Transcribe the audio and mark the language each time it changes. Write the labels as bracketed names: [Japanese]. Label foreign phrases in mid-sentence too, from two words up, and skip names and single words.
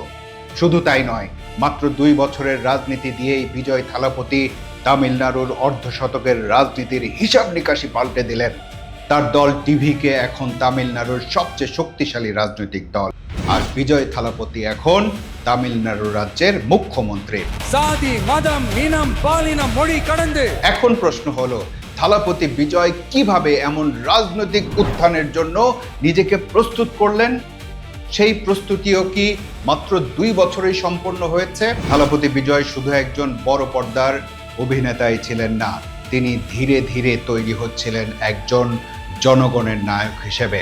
[Bangla] শুধু তাই নয়, মাত্র 2 বছরের রাজনীতি দিয়েই বিজয় থালাপতি তামিলনাড়ুর অর্ধশতকের রাজনীতির হিসাব নিকাশি পাল্টে দিলেন। তার দল টিভিকে এখন তামিলনাড়ুর সবচেয়ে শক্তিশালী রাজনৈতিক দল, আর বিজয় থালাপতি এখন তামিলনাড়ু রাজ্যের মুখ্যমন্ত্রী। [Tamil] சாதி மதம் இனம் பாலினம் மொழி கடந்து [Bangla] এখন প্রশ্ন হলো, থালাপতি বিজয় কিভাবে এমন রাজনৈতিক উত্থানের জন্য নিজেকে প্রস্তুত করলেন, সেই প্রস্তুতিও কি মাত্র 2 বছরেই সম্পন্ন হয়েছে? থালাপতি বিজয় শুধু একজন বড় পর্দার অভিনেতাই ছিলেন না, তিনি ধীরে ধীরে তৈরি হচ্ছিলেন একজন জনগণের নায়ক হিসেবে।